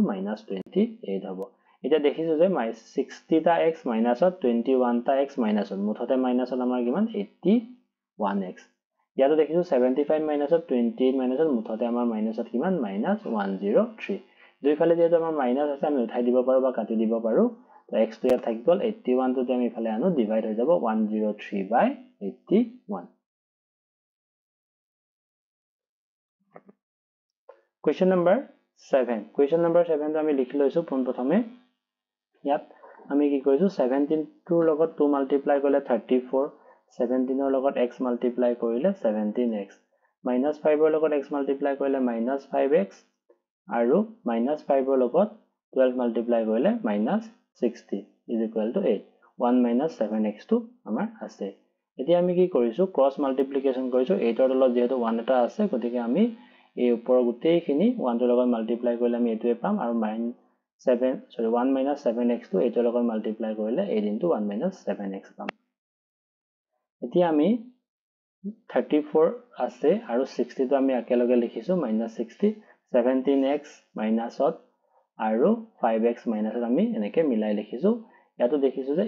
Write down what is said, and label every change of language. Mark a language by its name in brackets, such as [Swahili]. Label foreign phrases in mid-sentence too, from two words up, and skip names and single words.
[Assamese] -28 হ'ব এটা দেখিছো যে 60 টা x মাইনাসত 21 টা x মাইনাসত মুঠতে মাইনাসত আমাৰ কিমান 81x ইয়াতো দেখিছো 75 মাইনাসত 28 মাইনাসত মুঠতে আমাৰ মাইনাসত কিমান -103 দুইফালে যেটো আমাৰ মাইনাস আছে আমি উঠাই দিব পাৰো বা কাটি দিব পাৰো তো x টো ইয়াত থাকি গল 81 টো আমি ইফালে আনো ডিভাইড হৈ যাব 103/81 [English] Question number [Assamese] 7 [English] question number [Assamese] 7 তো আমি লিখি লৈছো পোন প্ৰথমে ইয়াত আমি কি কৰিছো 17 টোৰ লগত 2 মাল্টিপ্লাই কৰিলে 34 17 ৰ লগত x মাল্টিপ্লাই কৰিলে 17x minus 5 ৰ লগত x মাল্টিপ্লাই কৰিলে minus 5x আৰু minus 5 ৰ লগত 12 মাল্টিপ্লাই কৰিলে [English] minus 60 is equal to 8 1 minus 7x [Assamese] টো আমাৰ আছে এতিয়া আমি কি কৰিছো [English] cross multiplication [Assamese] কৰিছো 8 ৰ লগত যেহেতু 1 এটা আছে গতিকে আমি এই ওপৰৰ গোটেইখিনি 1 ৰ লগত মাল্টিপ্লাই কৰিলে আমি এটোৱে পাম আৰু 1 minus 7x টো 8 ৰ লগত মাল্টিপ্লাই কৰিলে 8 into 1 minus 7x পাম এতিয়া আমি 34 আছে আৰু 60 টো আমি একেলগে লিখিছো minus 60 17x minus আৰু 5x minus আমি এনেকে মিলাই লিখিছো ইয়াতো দেখিছো যে